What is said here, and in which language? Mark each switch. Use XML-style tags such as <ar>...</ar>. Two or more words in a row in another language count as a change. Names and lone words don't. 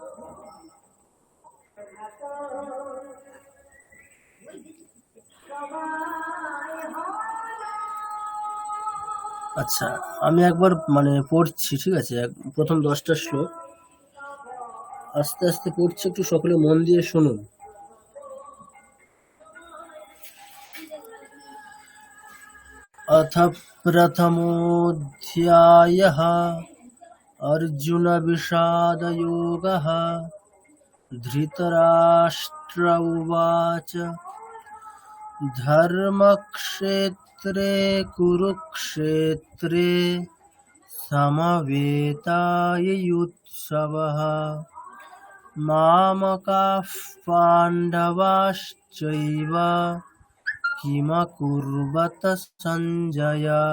<bn>আচ্ছা, আমি একবার মানে পড়ছি, ঠিক আছে? প্রথম 10টা শ্লোক আস্তে আস্তে পড়ছি, একটু সকলে মন দিয়ে শুনুন।</bn> <sa>अथ प्रथमोऽध्यायः अर्जुनविषादयोगः। धृतराष्ट्र उवाच धर्मक्षेत्रे कुरुक्षेत्रे समवेतायुत्सवः मामकाः पाण्डवाश्चैव किमकुर्वत सञ्जय।</sa>